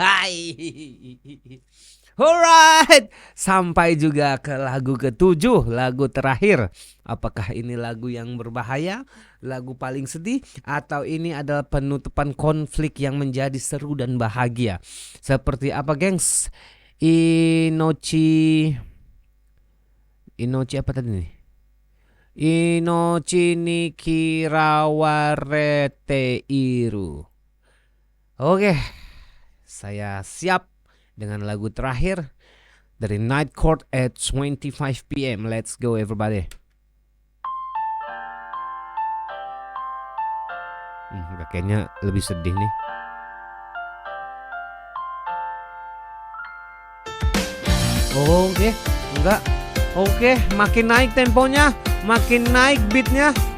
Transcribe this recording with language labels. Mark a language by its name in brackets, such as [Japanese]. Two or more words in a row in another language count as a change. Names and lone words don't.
[Indonesian] Alright, sampai juga ke lagu ke-7, lagu terakhir. Apakah ini lagu yang berbahaya, lagu paling sedih, atau ini adalah penutupan konflik yang menjadi seru dan bahagia? Seperti apa, gengs? Inochi apa tadi nih? [Japanese] 命に嫌われている. [Indonesian] Oke, saya siap dengan lagu terakhir dari Night Court at 25 p.m. [English] Let's go everybody. [Indonesian] Kayaknya lebih sedih nih. Oke, enggak. Oke, makin naik temponya, makin naik beatnya.